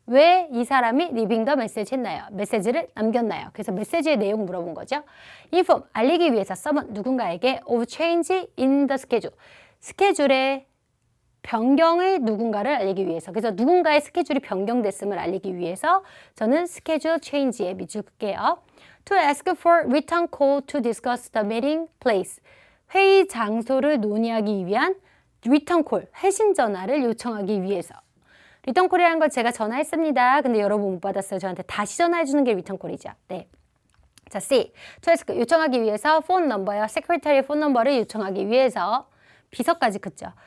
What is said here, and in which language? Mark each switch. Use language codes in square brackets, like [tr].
[ko] 왜 이 사람이 [en] leaving the message [ko] 했나요? 메시지를 남겼나요? 그래서 메시지의 내용 물어본 거죠. [en] Inform, [ko] 알리기 위해서 [en] someone, [ko] 누군가에게 [en] of change in the schedule. [ko] 스케줄의 변경의 누군가를 알리기 위해서. 그래서 누군가의 스케줄이 변경됐음을 알리기 위해서 저는 schedule change에 밑줄 끌게요. [en] To ask for return call to discuss the meeting place. [ko] 회의 장소를 논의하기 위한 return call, 회신 전화를 요청하기 위해서. 리턴콜이라는 걸 제가 전화했습니다. 근데 여러분 못 받았어요. 저한테 다시 전화해 주는 게 리턴콜이죠. 네. 자, C. to 요청하기 위해서 폰 넘버요. 세크리터리의 폰 넘버를 요청하기 위해서 비서까지 긋죠.